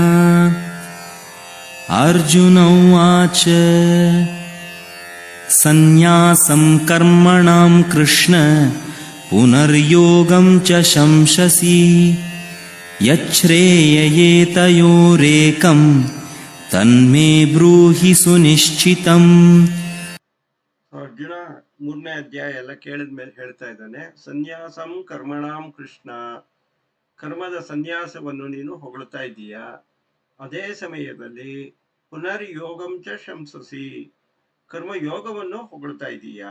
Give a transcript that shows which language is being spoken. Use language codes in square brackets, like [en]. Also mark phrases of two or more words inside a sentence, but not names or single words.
[sa] ಅರ್ಜುನ ಉವಾಚ ಸನ್ಯಾಸಂ ಕರ್ಮಣಾಂ ಕೃಷ್ಣ ಪುನರ್ಯೋಗಂ ಚ ಶಂಸಸಿ ಯಚ್ಛ್ರೇಯಯೇತಯೋರೇಕಂ ತನ್ಮೇ ಬ್ರೂಹಿ ಸುನಿಶ್ಚಿತಂ. [kn] ಅರ್ಜುನ ಮೂರನೇ ಅಧ್ಯಾಯ ಎಲ್ಲ ಕೇಳಿದ್ಮೇಲೆ ಹೇಳ್ತಾ ಇದ್ದಾನೆ, [sa] ಸನ್ಯಾಸಂ ಕರ್ಮಣಾಂ ಕೃಷ್ಣ, [kn] ಕರ್ಮದ ಸನ್ಯಾಸವನ್ನು ನೀನು ಹೊಗಳ್ತಾ ಇದ್ದೀಯಾ, ಅದೇ ಸಮಯದಲ್ಲಿ [sa] ಪುನರ್ಯೋಗಂ ಚ ಶಂಸಸಿ, [kn] ಕರ್ಮಯೋಗವನ್ನು ಹೊಗಳ್ತಾ ಇದ್ದೀಯಾ.